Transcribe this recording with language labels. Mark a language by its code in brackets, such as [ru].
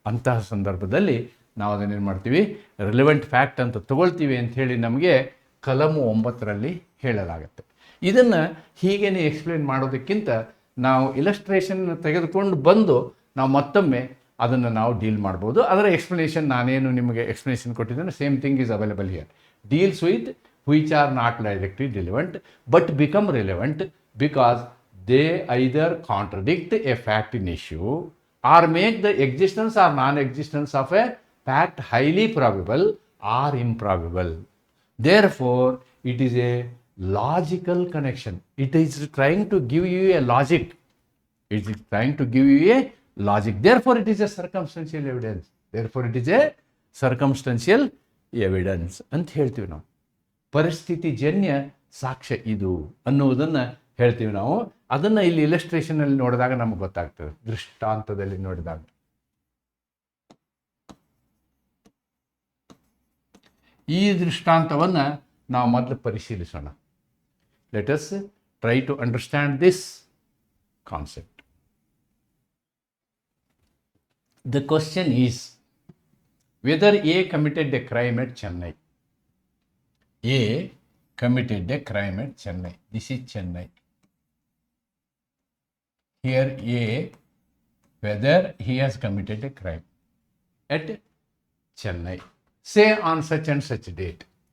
[kn] ಅಂತಹ ಸಂದರ್ಭದಲ್ಲಿ ನಾವು ಅದನ್ನೇನು ಮಾಡ್ತೀವಿ, ರಿಲೆವೆಂಟ್ ಫ್ಯಾಕ್ಟ್ ಅಂತ ತಗೊಳ್ತೀವಿ ಅಂಥೇಳಿ ನಮಗೆ ಕಲಮು 9ರಲ್ಲಿ ಹೇಳಲಾಗುತ್ತೆ. ಇದನ್ನು ಹೀಗೇ ಎಕ್ಸ್ಪ್ಲೇನ್ ಮಾಡೋದಕ್ಕಿಂತ ನಾವು ಇಲಸ್ಟ್ರೇಷನ್ ತೆಗೆದುಕೊಂಡು ಬಂದು ನಾವು ಮತ್ತೊಮ್ಮೆ ಅದನ್ನು ನಾವು ಡೀಲ್ ಮಾಡ್ಬೋದು. ಅದರ ಎಕ್ಸ್ಪ್ಲನೇಷನ್ ನಾನೇನು ನಿಮಗೆ ಎಕ್ಸ್ಪ್ಲನೇಷನ್ ಕೊಟ್ಟಿದ್ದೇನೆ, [en] Same thing is available here. Deals with which are not directly relevant but become relevant because they either contradict a fact in issue or make the existence or non-existence of a fact highly probable or improbable. Therefore, it is a logical connection. It is trying to give you a logic. It is trying to give you a logic. Therefore, it is a circumstantial evidence. Therefore, it is a circumstantial evidence [kn] ಅಂತ ಹೇಳ್ತೀವಿ ನಾವು. ಪರಿಸ್ಥಿತಿಜನ್ಯ ಸಾಕ್ಷ್ಯ ಇದು ಅನ್ನುವುದನ್ನು ಹೇಳ್ತೀವಿ ನಾವು. ಅದನ್ನು ಇಲ್ಲಿ ಇಲಸ್ಟ್ರೇಷನಲ್ಲಿ ನೋಡಿದಾಗ ನಮಗೆ ಗೊತ್ತಾಗ್ತದೆ, ದೃಷ್ಟಾಂತದಲ್ಲಿ ನೋಡಿದಾಗ. ಈ ದೃಷ್ಟಾಂತವನ್ನು ನಾವು ಮೊದಲು ಪರಿಶೀಲಿಸೋಣ. [en] Let us try to understand this concept. The question is whether A committed a crime at Chennai. A committed a crime at Chennai. This is Chennai. Here A, whether he has committed a crime at Chennai. Say on such and such date.